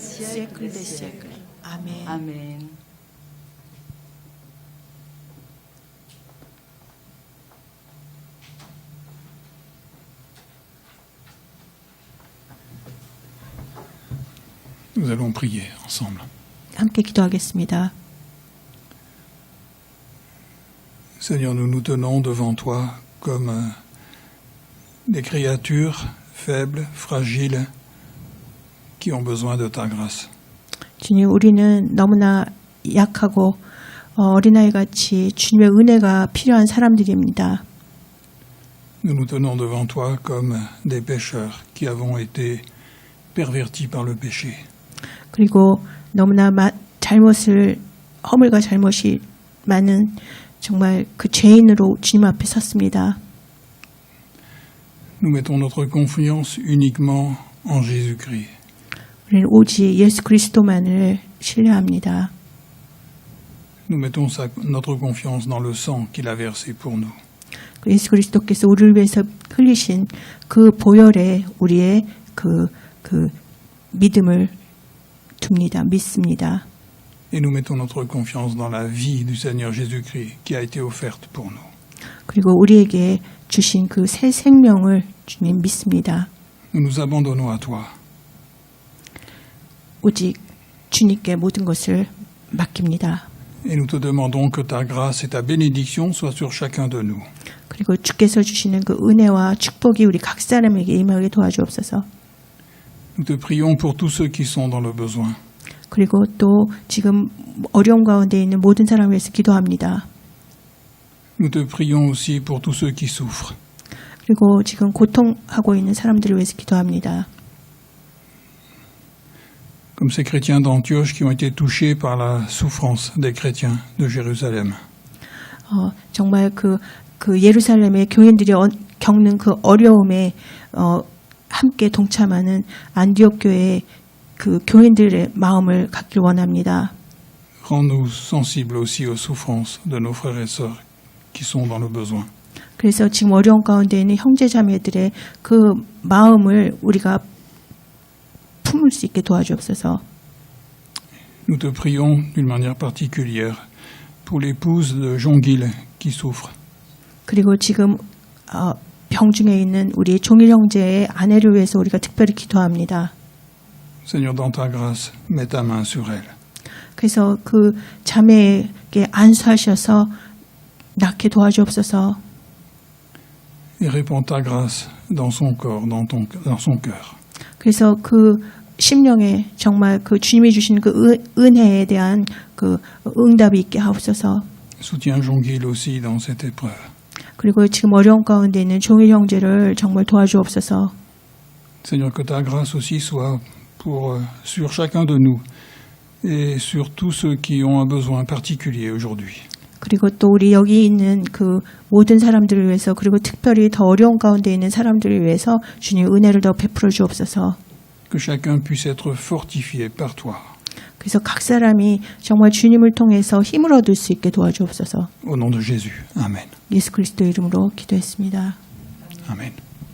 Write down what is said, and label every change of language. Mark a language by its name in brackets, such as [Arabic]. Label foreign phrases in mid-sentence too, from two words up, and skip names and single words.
[French] siècles des siècles. Amen. Amen. Nous allons prier ensemble. [Korean] 함께 기도하겠습니다. [French] Seigneur, nous nous tenons devant toi comme des créatures faibles, fragiles, qui ont besoin de ta grâce. [Korean] 주님, 우리는 너무나 약하고 어린아이 같이 주님의 은혜가 필요한 사람들입니다. [French] Nous nous tenons devant toi comme des pécheurs qui avons été pervertis par le péché. [Korean] 그리고 너무나 허물과 잘못이 많은 정말 그 죄인으로 주님 앞에 섰습니다. [French] Nous mettons notre confiance uniquement en Jésus-Christ. [Korean] 우리는 오직 예수 그리스도만을 신뢰합니다. [French] Nous mettons notre confiance dans le sang qu'il a versé pour nous. [Korean] 예수 그리스도께서 우리를 위해서 흘리신 그 보혈에 우리의 그 믿음을 믿습니다. [French] Et nous mettons notre confiance dans la vie du Seigneur Jésus-Christ qui a été offerte pour nous. [Korean] 그리고 우리에게 주신 그 새 생명을 주님 믿습니다. [French] Nous nous abandonnons à toi. [Korean] 오직 주님께 모든 것을 맡깁니다. [French] Et nous te demandons que ta grâce et ta bénédiction soient sur chacun de nous. [Korean] 그리고 주께서 주시는 그 은혜와 축복이 우리 각 사람에게 임하게 도와주옵소서. [French] Nous te prions pour tous ceux qui sont dans le besoin. [Korean] 그리고 또 지금 어려움 가운데 있는 모든 사람을 위해서 기도합니다. [French] Nous te prions aussi pour tous ceux qui souffrent. [Korean] 그리고 지금 고통하고 있는 사람들을 위해서 기도합니다. [French] Comme ces chrétiens d'Antioche qui ont été touchés par la souffrance des chrétiens de Jérusalem. [Korean] 정말 그 예루살렘의 교인들이 겪는 그 어려움에 함께 동참하는 안디옥 교회의 그 교인들의 마음을 갖길 원합니다. [French] Rends-nous sensibles aussi aux souffrances de nos frères et sœurs qui sont dans le besoin. [Korean] 그래서 지금 어려운 가운데 있는 형제자매들의 그 마음을 우리가 품을 수 있게 도와주옵소서. [French] Nous te prions d'une manière particulière pour l'épouse de Jonguil qui souffre. [Korean] 그리고 지금 병중에 있는 우리 종일 형제의 아내를 위해서 우리가 특별히 기도합니다. [French] Seigneur, dans ta grâce, mets ta main sur elle. [Korean] 그래서 그 자매에게 안수하셔서 낫게 도와주옵소서. [French] Et répands ta grâce dans son corps, dans son cœur. [Korean] 그래서 그 심령에 정말 그 주님이 주신 그 은혜에 대한 그 응답이 있게 하옵소서. [French] Soutiens Jonguil aussi dans cette épreuve. [Korean] 그리고 지금 어려운 가운데 있는 종일 형제를 정말 도와주옵소서. [French] Seigneur, que ta grâce aussi soit sur chacun de nous et sur tous ceux qui ont un besoin particulier aujourd'hui. [Korean] 그리고 또 우리 여기 있는 그 모든 사람들을 위해서 그리고 특별히 더 어려운 가운데 있는 사람들을 위해서 주님 은혜를 더 베풀어 주옵소서. [French] Que chacun puisse être fortifié par toi. [Korean] 그래서 각 사람이 정말 주님을 통해서 힘을 얻을 수 있게 도와주옵소서. [French] Au nom de Jésus. Amen. [Korean] 예수 그리스도의 이름으로 기도했습니다. Amen.